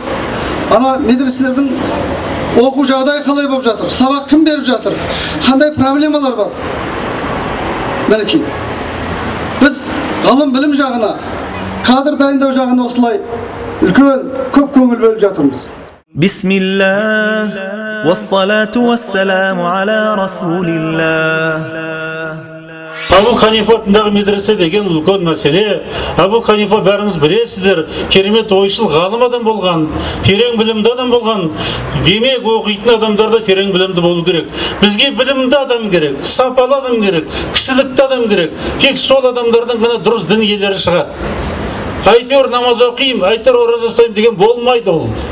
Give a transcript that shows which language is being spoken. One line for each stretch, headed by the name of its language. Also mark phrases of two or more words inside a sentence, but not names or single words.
Kazakh: Ана медреселердің оқу жағдайы қалай болып жатыр? Сабақ кім беріп жатыр? Қандай проблемалар бар? Мінекей. Біз ғылым білім жағына, кадр дайындау жағына осылай үлкен көп көңіл бөліп жатырмыз.
Arabic: بسم الله، والصلاة والسلام على رسول الله.
Kazakh: Абу Ханифа атындағы медресе деген үлкен мәселе. Абу Ханифа бәріңіз білесіздер, керемет ойшыл ғалым адам болған, терең білімді адам болған. Демек, оқитын адамдарда терең білімді болу керек. Бізге білімді адам керек, сапалы адам керек, кісілікті адам керек. Тек сол адамдардан ғана дұрыс дін иелері шығады. Әйтеуір намаз оқимын, әйтеуір ораза ұстаймын деген болмайды ол.